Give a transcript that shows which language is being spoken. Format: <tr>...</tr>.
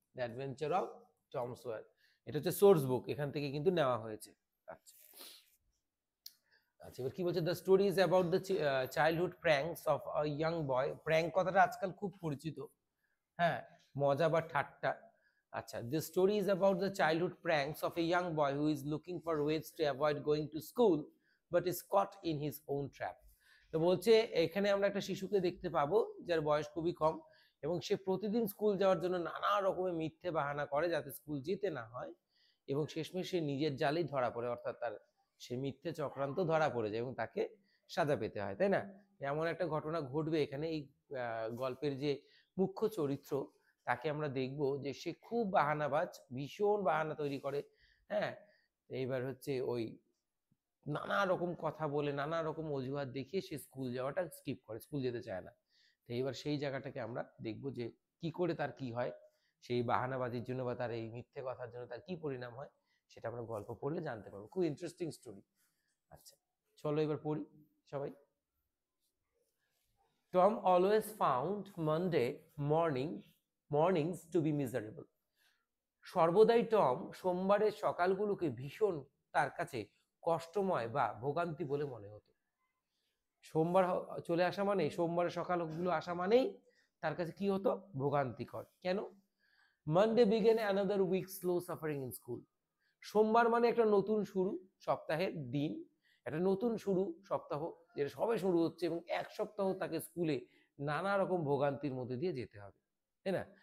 <bn>The adventure of Tom সোয়ার, এটা হচ্ছে সোর্স বুক, এখান থেকে কিন্তু নেওয়া হয়েছে। আচ্ছা আচ্ছা, এবার কি বলছে?</bn> <en>The story is about the childhood pranks of a young boy.</en> <bn>Prank কথাটা আজকাল খুব পরিচিত, হ্যাঁ, মজা বা ঠাট্টা।</bn> <en>আচ্ছা, the story is about the childhood pranks of a young boy who is looking for ways to avoid going to school but is caught in his own trap.</en> <bn>তো বলছে এখানে আমরা একটা শিশুকে দেখতে পাবো যার বয়স খুবই কম, এবং সে প্রতিদিন স্কুল যাওয়ার জন্য নানা রকমের মিথ্যে বাহানা করে যাতে স্কুল যেতে না হয়, এবং শেষমেশ সে নিজের জালেই ধরা পড়ে, অর্থাৎ তার সে মিথ্যে চক্রান্ত ধরা পড়ে যায় এবং তাকে সাজা পেতে হয়, তাই না? এমন একটা ঘটনা ঘটবে এখানে। এই গল্পের যে মুখ্য চরিত্র, তাকে আমরা দেখব যে সে খুব বাহানাবাজ, ভীষণ বাহানা তৈরি করে। হ্যাঁ, এইবার হচ্ছে ওই নানা রকম কথা বলে, নানা রকম অজুহাত দেখিয়ে সে স্কুল যাওয়াটা স্কিপ করে, স্কুল যেতে চায় না। তো এইবার সেই জায়গাটাকে আমরা দেখব যে কি করে তার কি হয়, সেই বাহানাবাজির জন্য বা তার এই মিথ্যে কথার জন্য তার কি পরিণাম হয়, সেটা আমরা গল্প পড়লে জানতে পারবো। খুব ইন্টারেস্টিং স্টোরি। আচ্ছা, চলো এবার পড়ি সবাই।</bn> <en>Tom always found Monday mornings to be miserable.</en> <bn>সর্বদাই টম সোমবারের সকালগুলোকে ভীষণ তার কাছে কষ্টময় বা ভোগান্তি বলে মনে হতো। সোমবার চলে আসা মানেই, সোমবারের সকালগুলো আসা মানেই তার কাছে কি হতো? ভোগান্তিকর। কেন?</bn> <en>Monday began another week slow suffering in school.</en> <bn>সোমবার মানে একটা নতুন শুরু, সপ্তাহের দিন, একটা নতুন শুরু সপ্তাহ, যেটা সবে শুরু হচ্ছে, এবং এক সপ্তাহ তাকে স্কুলে নানা রকম ভোগান্তির মধ্যে দিয়ে যেতে হবে, তাই না?</bn>